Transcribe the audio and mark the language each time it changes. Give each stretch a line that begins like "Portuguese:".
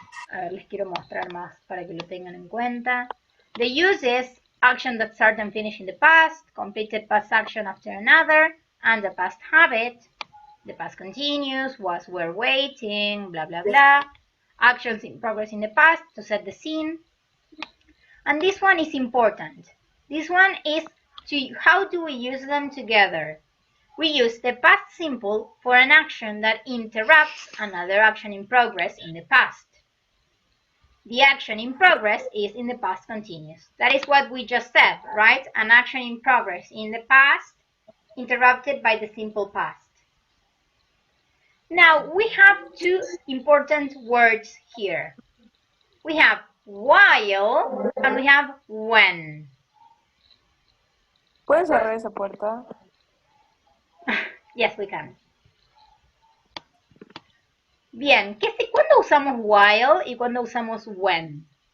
Spanish: A ver, les quiero mostrar más para que lo tengan en cuenta.
English: The uses, action that start and finish in the past, completed past action after another, and the past habit. The past continuous, was, were, waiting, blah, blah, blah. Actions in progress in the past to set the scene. And this one is important. This one is how do we use them together? We use the past simple for an action that interrupts another action in progress in the past. The action in progress is in the past continuous. That is what we just said, right? An action in progress in the past interrupted by the simple past. Now, we have two important words here. We have while and we have when.
Spanish: ¿Puedes cerrar esa puerta?
English: Yes, we can.
Spanish: Bien, ¿cuándo usamos while y cuándo usamos when?